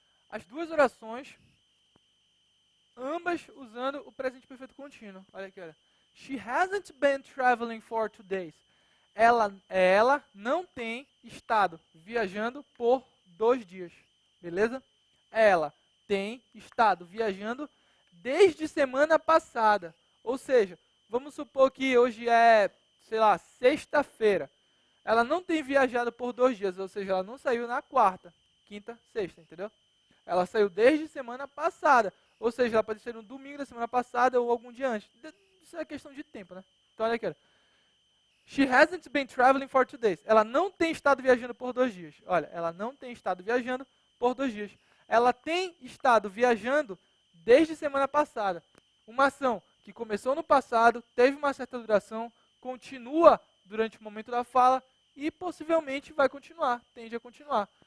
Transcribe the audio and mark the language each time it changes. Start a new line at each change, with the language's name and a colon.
Portuguese: As duas orações, ambas usando o presente perfeito contínuo. Olha aqui, olha.
English: She hasn't been traveling for 2 days.
Portuguese: Ela não tem estado viajando por 2 dias. Beleza? Ela tem estado viajando desde semana passada. Ou seja, vamos supor que hoje é, sei lá, sexta-feira. Ela não tem viajado por 2 dias, ou seja, ela não saiu na quarta, quinta, sexta, entendeu? Ela saiu desde semana passada, ou seja, ela pode ser no domingo da semana passada ou algum dia antes. Isso é questão de tempo, né? Então, olha aqui.
English: She hasn't been traveling for 2 days.
Portuguese: Ela não tem estado viajando por 2 dias. Olha, ela não tem estado viajando por 2 dias. Ela tem estado viajando desde semana passada. Uma ação que começou no passado, teve uma certa duração, continua durante o momento da fala e possivelmente vai continuar, tende a continuar.